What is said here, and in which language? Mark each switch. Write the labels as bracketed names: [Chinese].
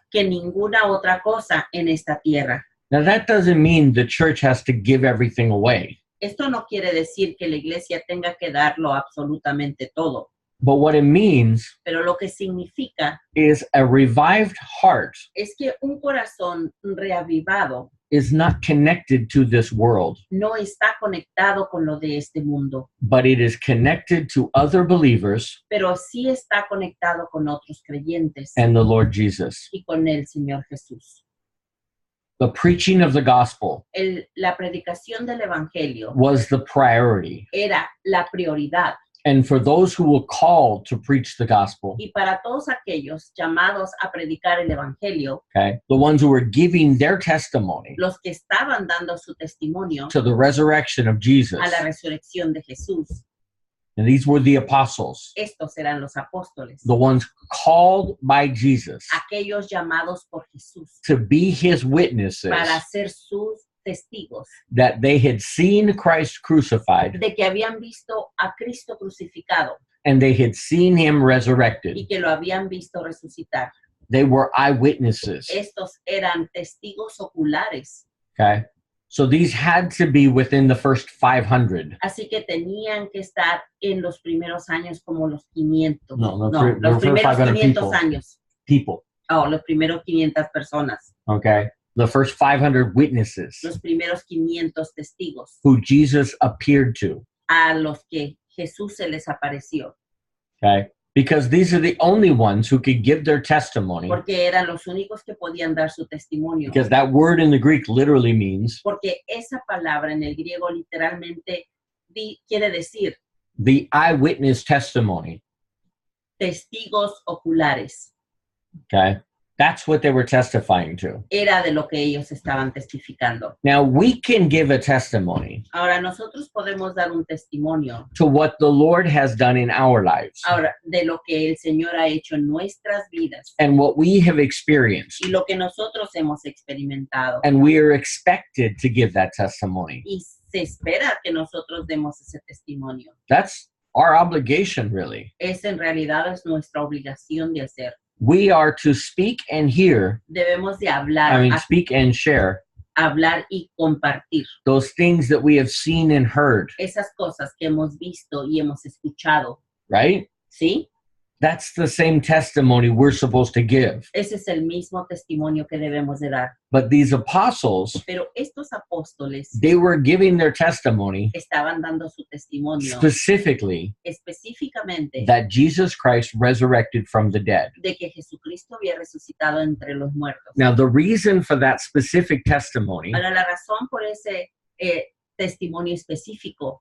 [Spanish] que ninguna otra cosa en esta tierra. [English] Now, that doesn't mean the church has to give everything away. [Spanish] Esto no quiere decir que la iglesia tenga que darlo absolutamente todo, [English] But what it means [Spanish] pero lo que significa [English] is a revived heart [Spanish] es que un corazón reavivado [English] is not connected to this world, [Spanish] no está conectado con lo de este mundo, [English] but it is connected to other believers [Spanish] pero sí está conectado con otros creyentes [English] and the Lord Jesus. [Spanish] y con el Señor Jesús. [English] The preaching of the gospel [Spanish] La predicación del evangelio [English] was the priority. [Spanish] era la prioridad. [English] And for those who were called to preach the gospel, [Spanish] Y para todos aquellos llamados a predicar el evangelio, [English] okay, the ones who were giving their testimony [Spanish] los que estaban dando su testimonio [English] to the resurrection of Jesus, [Spanish] a la resurrección de Jesús, [English] and these were the apostles, [Spanish] estos eran los apóstoles, [English] the ones called by Jesus [Spanish] aquellos llamados por Jesús [English] to be his witnesses [Spanish] para ser sus testigos [English] that they had seen Christ crucified [Spanish] de que habían visto a Cristo crucificado [English] and they had seen him resurrected. [Spanish] y que lo habían visto resucitar. [English] They were eyewitnesses. [Spanish] Estos eran testigos oculares, [English] Okay. So these had to be within the first 500. [Spanish] así que tenían que estar en los primeros años como los 500. [English] No, [Spanish] No, [English] the [Spanish] los [English] first [Spanish] primeros [English] 500 [Spanish] 500 [English] people. [Spanish] años. [English] People. [Spanish] Oh, los primeros 500 personas. [English] Okay. The first 500 witnesses [Spanish] Los primeros 500 testigos [English] who Jesus appeared to. [Spanish] a los que Jesús se les apareció. [English] Okay. Because these are the only ones who could give their testimony. [Spanish] Porque eran los únicos que podían dar su testimonio. [English] Because that word in the Greek literally means [Spanish] Porque esa palabra en el griego literalmente quiere decir [English] the eyewitness testimony. [Spanish] testigos oculares. [English] Okay. That's what they were testifying to. [Spanish] Era de lo que ellos estaban testificando. [English] Now, we can give a testimony [Spanish] Ahora, nosotros podemos dar un testimonio [English] to what the Lord has done in our lives [Spanish] ahora de lo que el Señor ha hecho en nuestras vidas [English] and what we have experienced. [Spanish] y lo que nosotros hemos experimentado. [English] And we are expected to give that testimony. [Spanish] Y se espera que nosotros demos ese testimonio. [English] That's our obligation, really. [Spanish] Es en realidad es nuestra obligación de hacer. [English] We are to speak and hear, [Spanish] Debemos de hablar, [English] speak and share [Spanish] hablar y compartir [English] those things that we have seen and heard, [Spanish] esas cosas que hemos visto y hemos escuchado, [English] right? [Spanish] ¿sí? [English] That's the same testimony we're supposed to give. [Spanish] Ese es el mismo testimonio que debemos de dar. [English] But these apostles, [Spanish] Pero estos apóstoles [English] they were giving their testimony [Spanish] estaban dando su testimonio [English] specifically [Spanish] específicamente [English] that Jesus Christ resurrected from the dead. [Spanish] de que Jesucristo había resucitado entre los muertos. [English] Now, the reason for that specific testimony [Spanish] Ahora, la razón por ese testimonio específico